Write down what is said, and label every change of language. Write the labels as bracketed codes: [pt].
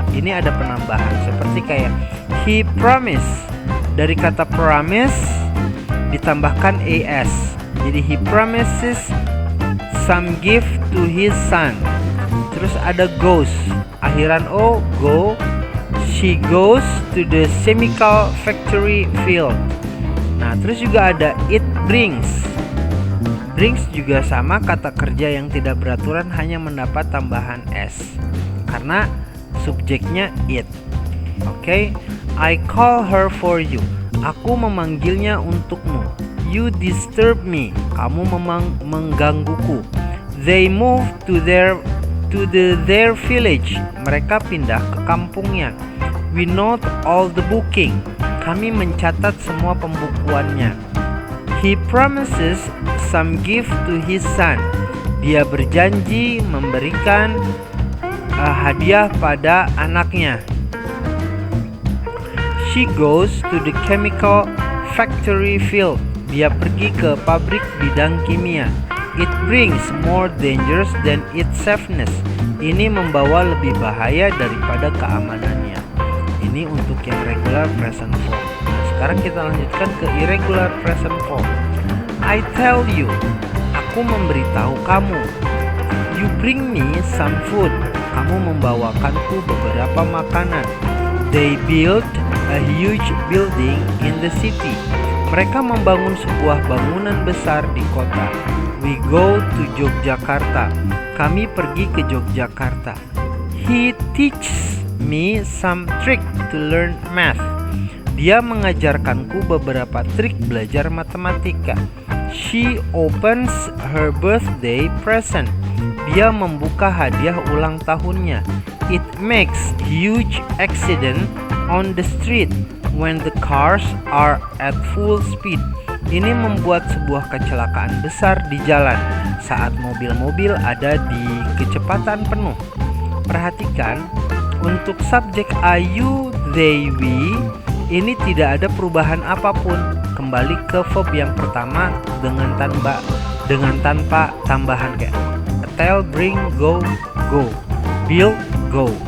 [id] Ini ada penambahan seperti kayak [en] he promise, [id] dari kata promise ditambahkan as, jadi [en] he promises some gift to his son. [id] Terus ada goes, akhiran o, go. [en] She goes to the chemical factory field. [id] Nah, terus juga ada [en] it brings. [id] Brings juga sama, kata kerja yang tidak beraturan hanya mendapat tambahan s karena subjeknya it. [en] Oke, I call her for you. [id] Aku memanggilnya untukmu. [en] You disturb me. [id] Kamu menggangguku. [en] They move to their village. [id] Mereka pindah ke kampungnya. [en] We note all the booking. [id] Kami mencatat semua pembukuannya. [en] He promises some gift to his son. [id] Dia berjanji memberikan hadiah pada anaknya. [en] She goes to the chemical factory field. [id] Dia pergi ke pabrik bidang kimia. [en] It brings more dangers than its safeness. [id] Ini membawa lebih bahaya daripada keamanannya. Ini untuk yang regular present form. Nah, sekarang kita lanjutkan ke irregular present form. [en] I tell you, [id] aku memberitahu kamu. [en] You bring me some food. [id] Kamu membawakanku beberapa makanan. [en] They build a huge building in the city. [id] Mereka membangun sebuah bangunan besar di kota. [en] We go to Yogyakarta. [id] Kami pergi ke Yogyakarta. [en] He teaches me some trick to learn math. [id] Dia mengajarkanku beberapa trik belajar matematika. [en] She opens her birthday present. [id] Dia membuka hadiah ulang tahunnya. [en] It makes huge accident on the street when the cars are at full speed. [id] Ini membuat sebuah kecelakaan besar di jalan saat mobil-mobil ada di kecepatan penuh. Perhatikan, untuk subjek ayu, they, we, ini tidak ada perubahan apapun. Kembali ke verb yang pertama dengan tanpa tambahan kayak tell, bring, go, go, build, go.